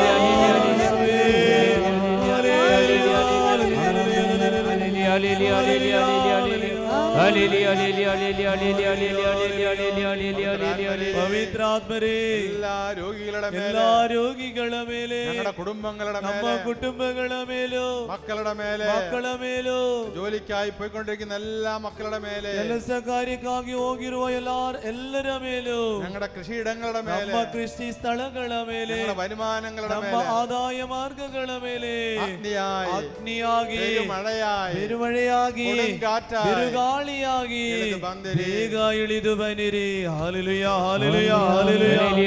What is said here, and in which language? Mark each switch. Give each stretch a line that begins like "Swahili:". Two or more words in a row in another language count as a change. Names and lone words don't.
Kannada: ಪವಿತ್ರಾತ್ಮರೇ, ಎಲ್ಲಾ ರೋಗಿಗಳ ಮೇಲೆ, ನಮ್ಮ ಕುಟುಂಬಗಳ ಮೇಲೂ, ಮಕ್ಕಳ ಮೇಲೂ,
Malayalam: ജോലിക്കായി പോയിക്കൊണ്ടിരിക്കുന്ന എല്ലാ മക്കളുടെ മേലെ,
Kannada: ಕೆಲಸ ಕಾರ್ಯಕ್ಕಾಗಿ ಹೋಗಿರುವ ಎಲ್ಲರ ಮೇಲೂ,
Malayalam: ഞങ്ങളുടെ കൃഷിയിടങ്ങളുടെ മേലെ,
Kannada: ನಮ್ಮ ಕೃಷಿ ಸ್ಥಳಗಳ ಮೇಲೆ,
Malayalam: വരുമാനങ്ങളുടെ
Kannada: ನಮ್ಮ ಆದಾಯ ಮಾರ್ಗಗಳ ಮೇಲೆ ಅಗ್ನಿಯಾಗಿ,
Malayalam: പെരുമഴയായി,
Kannada: ಬಿರುಗಾಳಿಯಾಗಿ ಬೇಗ ಇಳಿದು ಬನ್ನಿರಿ. ಹಲ್ಲೆಲೂಯಾ, ಹಲ್ಲೆಲೂಯಾ, ಹಲ್ಲೆಲೂಯಾ.